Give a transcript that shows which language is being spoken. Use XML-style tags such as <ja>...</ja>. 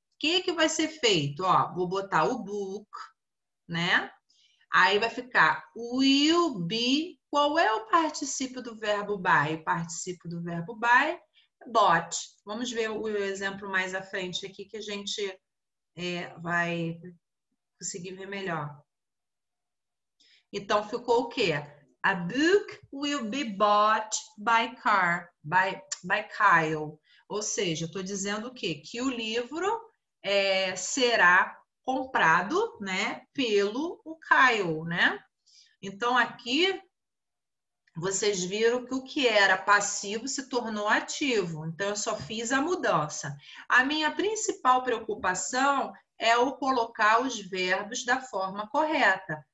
<pt>O que vai ser feito? Ó, vou botar o book, né? Aí vai ficar</pt> <en>will be</en> <pt>Qual é o particípio do verbo buy? O particípio do verbo buy é bought. Vamos ver o exemplo mais à frente aqui que a gente vai conseguir ver melhor. Então, ficou o quê?</pt> <en>A book will be bought by Kyle.</en> <pt>Ou seja, eu estou dizendo o quê? Que o livro será comprado, né, pelo Kyle, né? Então, aqui, vocês viram que o que era passivo se tornou ativo. Então, eu só fiz a mudança. A minha principal preocupação é o colocar os verbos da forma correta.</pt>